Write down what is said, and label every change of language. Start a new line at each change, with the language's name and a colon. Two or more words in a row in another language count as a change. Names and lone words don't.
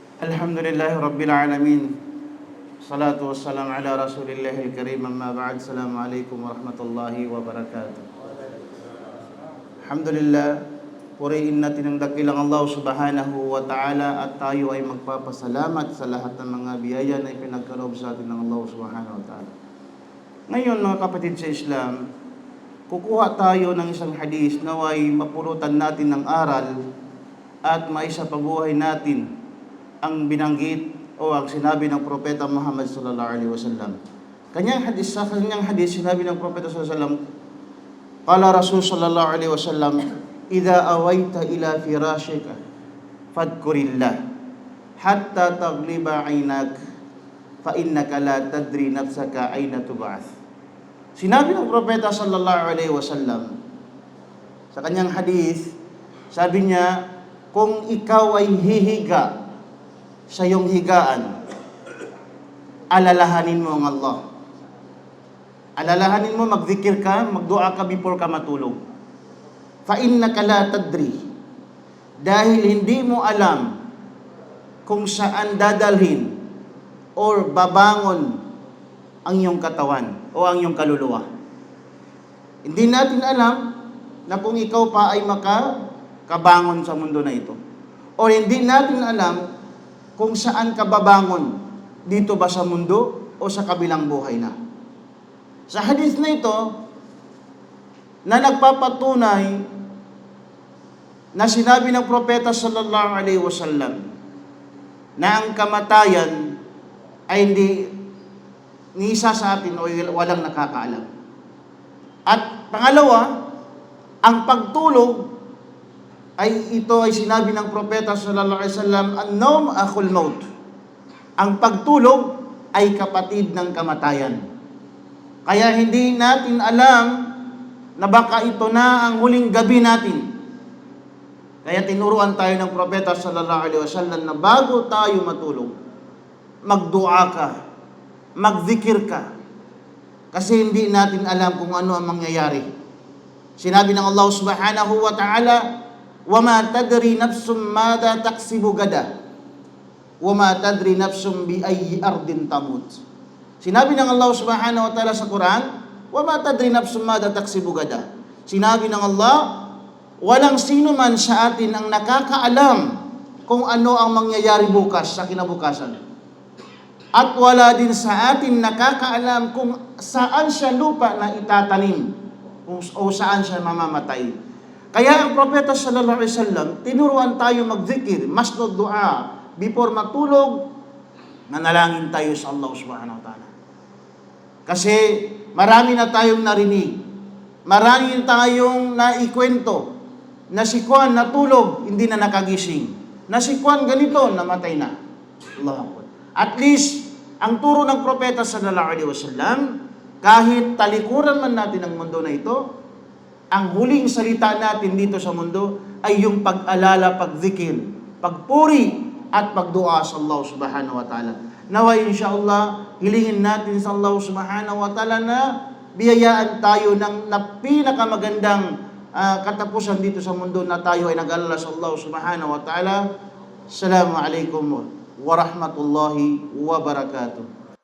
Arabic: الحمد لله رب العالمين. الصلاة والسلام على رسول الله الكريم. أما بعد. السلام عليكم ورحمة الله وبركاته.
Filipino: Alhamdulillah, purihin natin ang dakilang Allah
Arabic: سبحانه وتعالى
Filipino: at tayo ay magpapasalamat sa lahat ng mga biyaya na ipinagkaloob sa atin ng Allah
Arabic: سبحانه وتعالى.
Filipino: Ngayon mga kapatid sa Islam, kukuha tayo ng isang hadis naway mapulutan natin ng aral at maisapabuhay natin ang binanggit o ang sinabi ng Propeta Muhammad
Arabic: صلى الله عليه وسلم.
Filipino: Sa kanyang hadis, sinabi ng Propeta
Arabic: صلى الله عليه وسلم، قال رسول صلى الله عليه وسلم، إذا أويت إلى فراشك فاذكر الله حتى تغلب عينك فإنك لا تدري نفسك أين تبعث.
Filipino: Sinabi ng Propeta
Arabic: صلى الله عليه وسلم
Filipino: sa kanyang hadis, sabi niya, kung ikaw ay hihiga sa iyong higaan, alalahanin mo ang Allah. Alalahanin mo, magzikir ka, magdua ka before ka matulog.
Arabic: فإنك لا تدري,
Filipino: dahil hindi mo alam kung saan dadalhin or babangon ang iyong katawan o ang iyong kaluluwa. Hindi natin alam na kung ikaw pa ay makakabangon sa mundo na ito. O hindi natin alam kung saan ka babangon, dito ba sa mundo o sa kabilang buhay na. Sa hadith na ito, na nagpapatunay na sinabi ng Propeta
Arabic: صلى الله عليه وسلم
Filipino: na ang kamatayan ay hindi ni isa sa atin o walang nakakaalam. At pangalawa, ang pagtulog ito ay sinabi ng Propeta
Arabic: صلى الله عليه وسلم, النوم أخو الموت.
Filipino: Ang pagtulog ay kapatid ng kamatayan. Kaya hindi natin alam na baka ito na ang huling gabi natin. Kaya tinuruan tayo ng Propeta
Arabic: صلى الله عليه وسلم
Filipino: na bago tayo matulog, magdua ka, magzikir ka. Kasi hindi natin alam kung ano ang mangyayari. Sinabi ng
Arabic: Allah سبحانه وتعالى, وَمَا تَدْرِي نَفْسٌ مَاذَا تَكْسِبُ غَدًا وَمَا تَدْرِي نَفْسٌ بِأَيِّ أَرْضٍ تَمُوتُ.
Filipino: Sinabi ng
Arabic: Allah سبحانه وتعالى
Filipino: sa Quran,
Arabic: وَمَا تَدْرِي نَفْسٌ مَاذَا تَكْسِبُ غَدًا.
Filipino: Sinabi ng Allah, walang sino man sa atin ang nakakaalam kung ano ang mangyayari bukas sa kinabukasan. At wala din sa atin nakakaalam kung saan siya lupa na itatanim o saan siya mamamatay. Kaya ang Propeta
Arabic: صلى الله عليه وسلم,
Filipino: tinuruan tayo magzikir, masnod dua, before matulog, manalangin tayo sa Allah
Arabic: سبحانه وتعالى.
Filipino: Kasi marami na tayong narinig, marami na tayong naikwento, na si Juan natulog, hindi na nakagising. Na si Juan ganito, namatay na.
Arabic: الله أكبر.
English: At least,
Filipino: ang turo ng Propeta
Arabic: صلى الله عليه وسلم,
Filipino: kahit talikuran man natin ang mundo na ito, ang huling salita natin dito sa mundo ay yung pag-alala, pagzikir, pagpuri at pagdua sa Allah
Arabic: سبحانه وتعالى.
Filipino: Naway insyaAllah, hilingin natin sa Allah
Arabic: سبحانه وتعالى
Filipino: na biyayaan tayo ng pinakamagandang katapusan dito sa mundo na tayo ay nag-alala sa Allah
Arabic: سبحانه وتعالى. السلام عليكم ورحمة الله وبركاته.